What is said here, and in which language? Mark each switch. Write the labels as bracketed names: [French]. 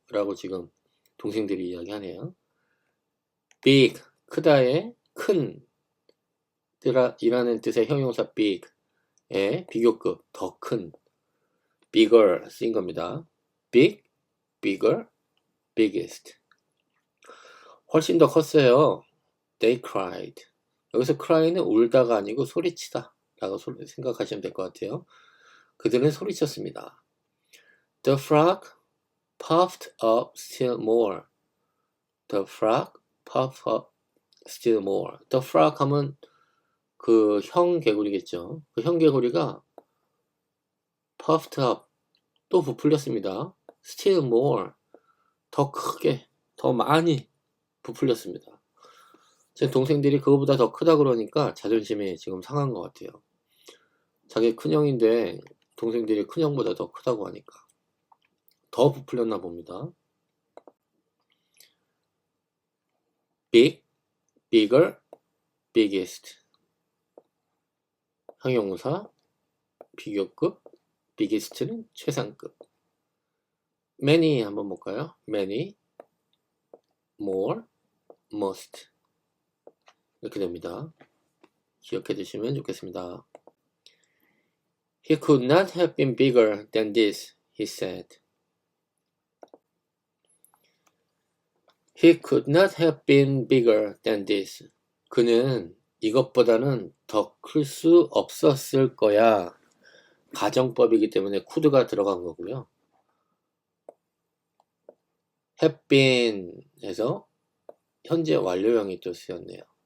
[Korean] 라고 지금 동생들이 이야기하네요. big, 크다의 큰, 이라는 뜻의 형용사 big의 비교급, 더 큰, bigger 쓰인 겁니다. [English] big, bigger, biggest. [Korean] 훨씬 더 컸어요. [English] They cried. [Korean] 여기서 cry는 울다가 아니고 소리치다 라고 생각하시면 될 것 같아요. 그들은 소리쳤습니다. [English] The frog puffed up still more. The frog puffed up still more. The frog [Korean] 하면 그 형 개구리겠죠. 그 형 개구리가 puffed up, 또 부풀렸습니다. Still more, 더 크게, 더 많이 부풀렸습니다. 제 동생들이 그거보다 더 크다 그러니까 자존심이 지금 상한 것 같아요. 자기 큰형인데 동생들이 큰형보다 더 크다고 하니까 더 부풀렸나 봅니다. [English] big, bigger, biggest. [Korean] 형용사, 비교급, biggest는 최상급. many 한번 볼까요? many, more, most. 이렇게 됩니다. 기억해 두시면 좋겠습니다. [English] He could not have been bigger than this, he said. He could not have been bigger than this. [Korean] 그는 이것보다는 더 클 수 없었을 거야. 가정법이기 때문에 could가 들어간 거고요. have been 해서 현재 완료형이 또 쓰였네요.